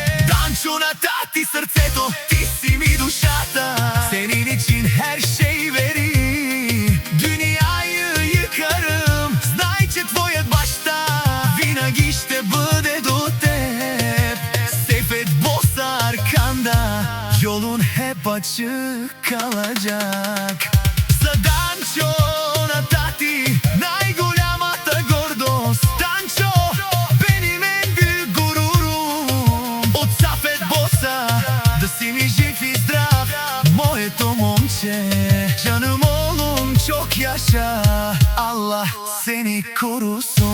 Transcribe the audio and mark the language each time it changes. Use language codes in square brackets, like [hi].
[bg] Danço на тати сърцето, ти си ми душата. [tr] Senin için her şey verir, dünyayı yıkarım. [bg] Знай, че твоят баща винаги ще бъде до теб. [tr] Seyfet Bosa arkanda, yolun hep açık kalacak. [bg] За Данчо на тати, най-голямата гордост. [tr] Данчо, benim en büyük gururum. [bg] От Сафет Боса, да си ми жив и здрав, моето момче. [tr] Canım oğlum çok yaşa, Allah seni korusun.